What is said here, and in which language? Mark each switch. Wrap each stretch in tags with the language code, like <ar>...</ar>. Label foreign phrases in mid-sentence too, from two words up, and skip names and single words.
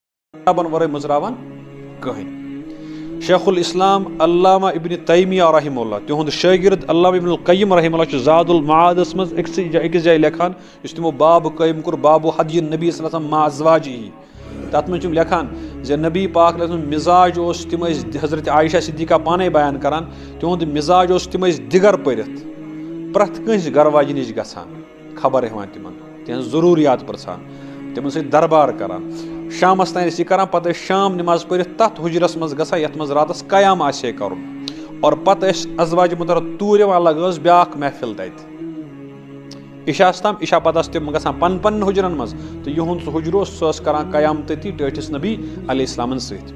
<ks>کتابن ورٲے مٔژراوان کٕہٕنۍ. شیخ الاسلام علامہ ابن تیمیہ رحمہ اللہ تہنٛد شٲگرد علامہ ابن القیم رحمہ اللہ چھُ زاد المعادس منٛز أکِس جایہِ لیکھان یُس تِمو باب قٲیِم کوٚر بابو حدی النبی صلی اللہ علیہ وسلم مع ازواجہ. تَتھ منٛز چھِ تِم لیکھان زِ نبی پاک علیہ وسلم مزاج اوس تِم ٲسۍ حضرت عائشہ صدیقہ پانے بیان کران تِہُنٛد مزاج اوس تِم ٲسۍ دِگر پٔرِتھ پرٛٮ۪تھ کٲنٛسہِ گرواجہِ نِش گژھان خبر ہٮ۪وان تِمن تِہنٛز ضروٗریات پرژھان تِمن سۭتۍ دربار کران شامس تام ٲسۍ یہِ کران پتہٕ ٲسۍ شام نماز پٔرِتھ تتھ حُجرس منٛز گژھان یتھ منٛز راتس قیام آسہِ ہے کرُن اور پتہٕ ٲسۍ ازواجہِ مُطہرہ توٗرۍ یِوان لگٲو ٲس بیاکھ محفل تتہِ عشاہس تام عشا پتہٕ ٲسۍ تِم گژھان پنٕنٮ۪ن حُجرن منٛز تہٕ یِہُنٛد سُہ حُجرٕ اوس سُہ ٲس کران قیام تٔتی ٹٲٹھِس نبی علیہ السلامن سۭتۍ.</ks>